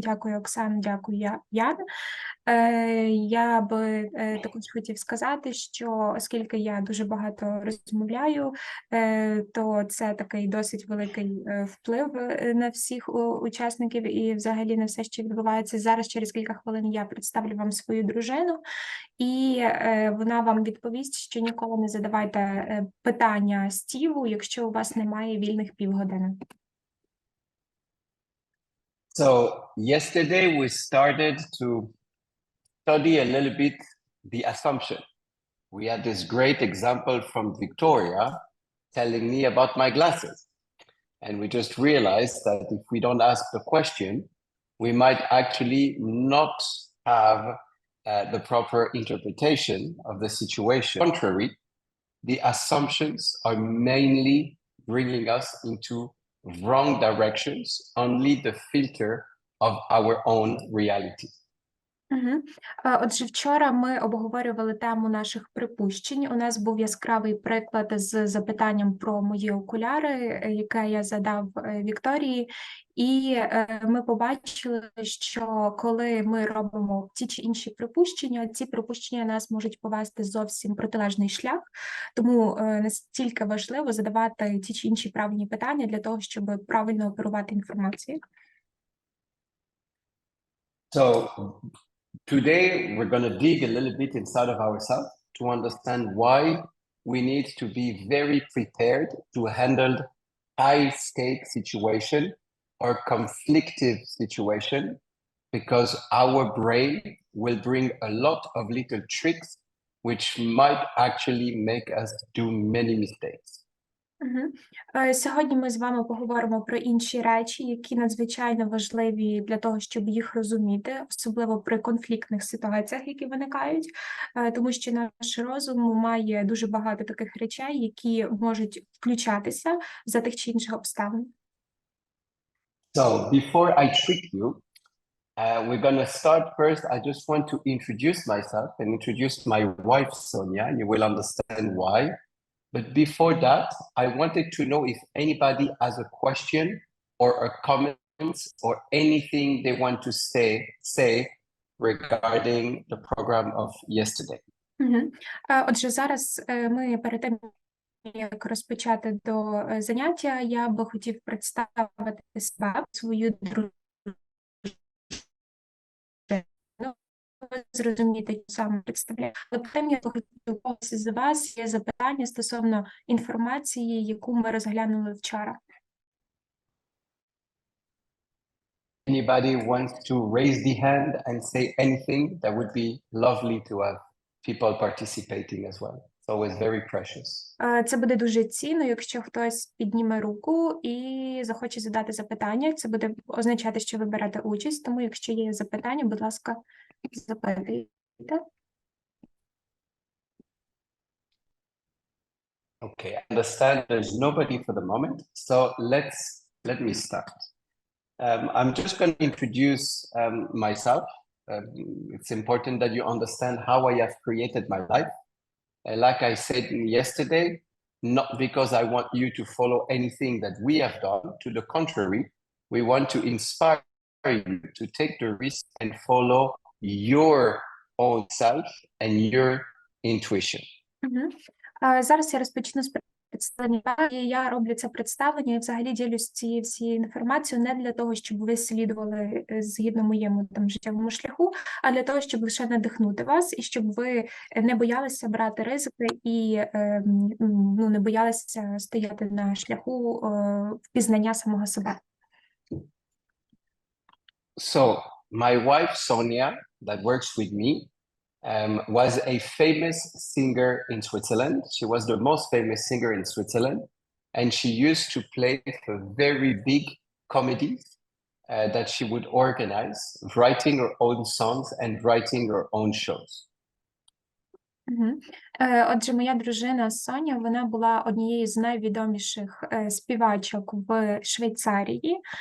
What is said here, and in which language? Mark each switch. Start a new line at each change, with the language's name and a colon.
Ukrainian: Дякую, Оксана, дякую, Ян. Я би також хотів сказати, що оскільки я дуже багато розмовляю, то це такий досить великий вплив на всіх учасників і взагалі на все, що відбувається. Зараз через кілька хвилин я представлю вам свою дружину, і вона вам відповість, що ніколи не задавайте питання Стіву, якщо у вас немає вільних півгодини.
English: So yesterday we started to study a little bit the assumption. We had this great example from Victoria telling me about my glasses. And we just realized that if we don't ask the question, we might actually not have the proper interpretation of the situation. On the contrary, the assumptions are mainly bringing us into wrong directions, only the filter of our own reality.
Ukrainian: Отже, вчора ми обговорювали тему наших припущень. У нас був яскравий приклад з запитанням про мої окуляри, яке я задав Вікторії, і ми побачили, що коли ми робимо ті чи інші припущення, ці припущення нас можуть повести зовсім протилежний шлях, тому настільки важливо задавати ті чи інші правильні питання для того, щоб правильно оперувати інформацією.
English: So today, we're going to dig a little bit inside of ourselves to understand why we need to be very prepared to handle high-stake situation or conflictive situation, because our brain will bring a lot of little tricks which might actually make us do many mistakes.
Ukrainian: Сьогодні ми з вами поговоримо про інші речі, які надзвичайно важливі для того, щоб їх розуміти, особливо при конфліктних ситуаціях, які виникають, тому що наш розум має дуже багато таких речей, які можуть включатися за тих чи інших обставин.
English: So before I trick you, we're going to start first. I just want to introduce myself and introduce my wife, Sonia, and you will understand why. But before that, I wanted to know if anybody has a question or a comment or anything they want to say regarding the program of yesterday.
Ukrainian: Отже, зараз ми перед тим, як розпочати до заняття, я би хотів представити себе, свою дружину. Ви зрозумієте, що саме представляю. От тим я би хотів когось з вас є запитання стосовно інформації, яку ми розглянули вчора.
English: Anybody wants to raise the hand and say anything, that would be lovely to have people participating as well. It's always very precious.
Ukrainian: Це буде дуже цінно, якщо хтось підніме руку і захоче задати запитання. Це буде означати, що ви берете участь. Тому, якщо є запитання, будь ласка, запитуйте.
English: Okay, I understand there's nobody for the moment, so let me start. I'm just going to introduce myself. It's important that you understand how I have created my life. Like I said yesterday, not because I want you to follow anything that we have done. To the contrary, we want to inspire you to take the risk and follow your own self and your intuition.
Ukrainian: Зараз я розпочну з представлення. І я роблю це представлення і взагалі ділюсь цією всією інформацією не для того, щоб ви слідували згідно моєму життєвому шляху, а для того, щоб лише надихнути вас і щоб ви не боялися брати ризики і не боялися стояти на шляху впізнання самого себе.
English: So my wife, Sonia, that works with me, was a famous singer in Switzerland. She was the most famous singer in Switzerland, and she used to play for very big comedies that she would organize, writing her own songs and writing her own shows.
Ukrainian: Отже, моя дружина Соня, вона була однією з найвідоміших співачок в Швейцарії.